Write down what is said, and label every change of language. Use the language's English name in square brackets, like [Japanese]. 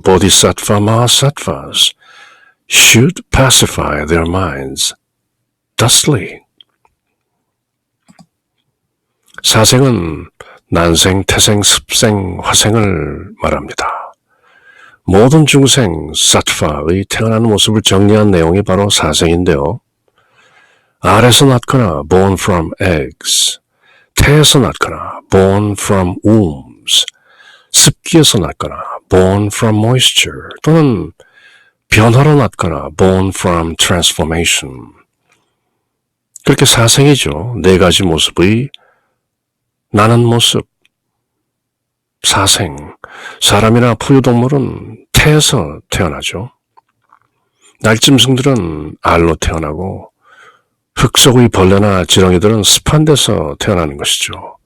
[English] Bodhisattva Mahasattvas should pacify their minds thusly. [Korean] 사생은 난생, 태생, 습생, 화생을 말합니다. 모든 중생, 사트파의 태어나는 모습을 정리한 내용이 바로 사생인데요. 알에서 낳거나 [English] born from eggs, [Korean] 태에서 낳거나 [English] born from wombs, [Korean] 습기에서 낳거나 [English] born from moisture, [Korean] 또는 변화로 낳거나 [English] born from transformation. [Korean] 그렇게 사생이죠. 네 가지 모습의 나는 모습, 사생. 사람이나 포유동물은 태에서 태어나죠. 날짐승들은 알로 태어나고 흙 속의 벌레나 지렁이들은 습한 데서 태어나는 것이죠.